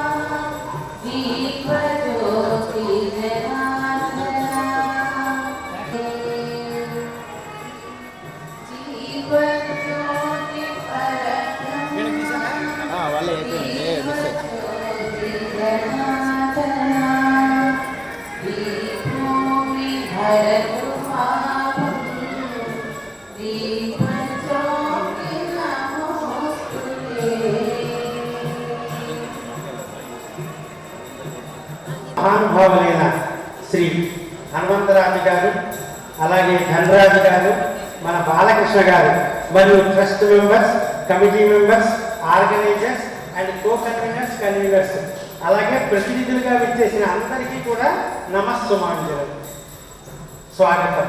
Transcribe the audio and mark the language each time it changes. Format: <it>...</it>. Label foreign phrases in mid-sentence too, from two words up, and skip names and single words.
<sa>दीपज्योति जनार्दना दीपज्योति परब्रह्म दीपज्योति जनार्दना दीपोमि हरतु पापम् दीपज्योति नमोस्तुते।</sa> <te>మహానుభావులైన శ్రీ హనుమంతరాజు గారు, అలాగే ధనరాజు గారు, మన బాలకృష్ణ గారు మరియు</te> <en>trust members, committee members, organisers and conveners,</en> <te>అలాగే ప్రతినిధులుగా విచ్చేసిన అందరికీ కూడా నమస్సుమాంజలు, స్వాగతం.</te>